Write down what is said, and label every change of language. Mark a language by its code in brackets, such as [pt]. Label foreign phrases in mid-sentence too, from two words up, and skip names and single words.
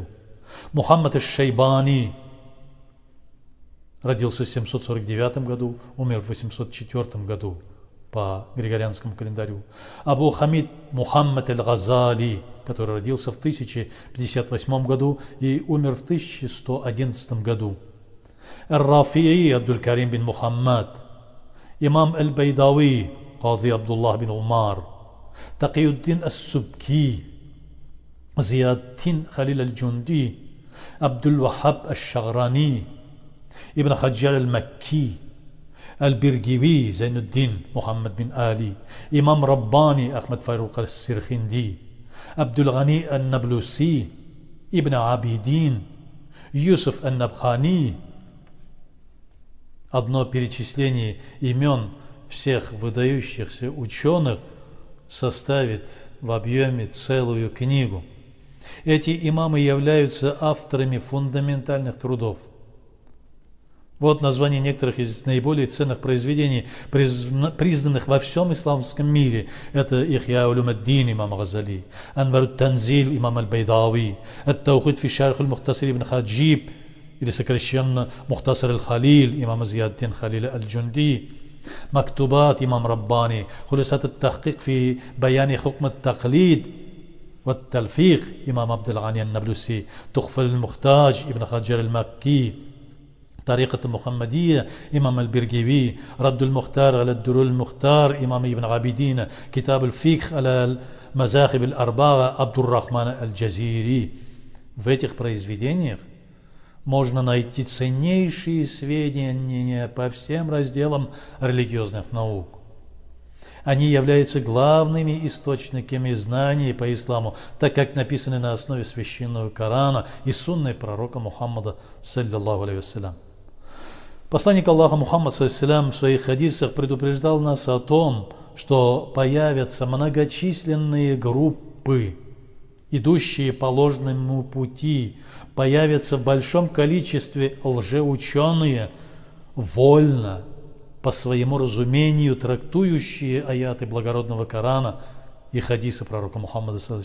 [ru] Мухаммад аш-Шайбани родился в 749 году, умер в 804 году по григорианскому календарю. Абу Хамид Мухаммад аль-Газали, который родился в 1058 году и умер в 1111 году. Ар-Рафии Абдуль-Карим бин Мухаммад, имам аль-Байдави, Кази Абдуллах бин Умар, Такиюддин ас-Субки, Зияддин Халил аль-Джунди, Абдул-Вахаб аш-Шаграни, Ибн Хаджар аль-Макки, Аль-Биргиви Зайнуддин Мухаммад бин Али, имам Раббани Ахмад Фарук аль-Сирхинди, Абдул-Гани аль-Наблуси, Ибн Абидин, Юсуф аль-Набхани. Одно перечисление имен всех выдающихся ученых составит в объеме целую книгу. Эти имамы являются авторами фундаментальных трудов. Вот название некоторых из наиболее ценных произведений, признанных во всем исламском мире. Это Ихья улюм-ад-Дин имам Газали, Анвар ат-Танзиль имам аль-Байдави, Ат-Таухид фи шарх аль-Мухтасир ибн Хаджиб, или сокращенно Мухтасар аль-Халиль имам Зияддин Халиль аль-Джунди, Мактубат имам Раббани, Хулисат ат-Тахкик фи баяни хукм ат-Тaqlid, Ват-Талфиq имам Абдул-Гани аль-Наблуси, Тухфа аль-Мухтаж ибн Хаджар аль-Макки, طريقة المحمدية إمام البرجيوي، رد المختار على الدرر المختار إمام ابن عابدين، كتاب الفقه على المذاهب الأربعة عبد الرحمن الجزيري. В этих произведениях можно найти ценнейшие сведения по всем разделам религиозных наук. Они являются главными источниками знаний по исламу, так как написаны на основе священного Корана и сунны пророка Мухаммада, [ar] صلى الله عليه وسلم. [ru] Посланник Аллаха Мухаммад в своих хадисах предупреждал нас о том, что появятся многочисленные группы, идущие по ложному пути, появятся в большом количестве лжеученые, вольно, по своему разумению, трактующие аяты благородного Корана и хадисы пророка Мухаммада.